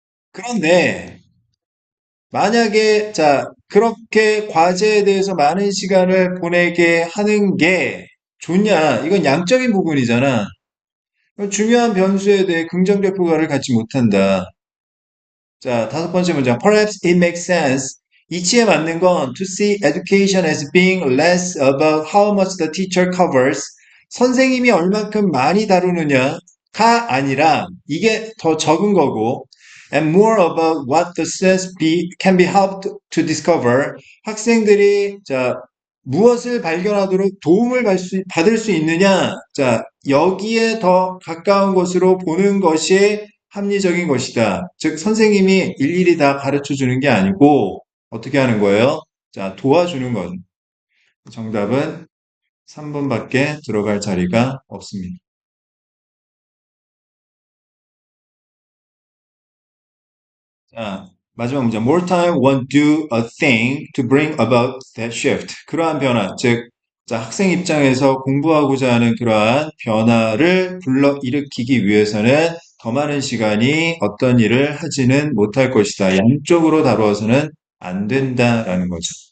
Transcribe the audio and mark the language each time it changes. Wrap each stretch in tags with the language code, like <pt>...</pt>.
<ko>그런데, 만약에, 그렇게 과제에 대해서 많은 시간을 보내게 하는 게 좋냐? 이건 양적인 부분이잖아. 중요한 변수에 대해 긍정적 효과를 갖지 못한다. 자, 다섯 번째 문장.</ko> <en>Perhaps it makes sense.</en> <ko>이치에 맞는 건</ko> <en>to see education as being less about how much the teacher covers.</en> <ko>선생님이 얼만큼 많이 다루느냐가 아니라 이게 더 적은 거고</ko> <en>and more about what the students can be helped to discover.</en> <ko>학생들이 무엇을 발견하도록 도움을 받을 수 있느냐? 여기에 더 가까운 것으로 보는 것이 합리적인 것이다. 즉, 선생님이 일일이 다 가르쳐 주는 게 아니고, 어떻게 하는 거예요? 자, 도와주는 거죠. 정답은 3번밖에 들어갈 자리가 없습니다. 자, 마지막 문제.</ko> <en>More time won't do a thing to bring about that shift.</en> <ko>그러한 변화, 즉, 학생 입장에서 공부하고자 하는 그러한 변화를 불러일으키기 위해서는 더 많은 시간이 어떤 일을 하지는 못할 것이다. 양쪽으로 다루어서는 안 된다라는 거죠.</ko>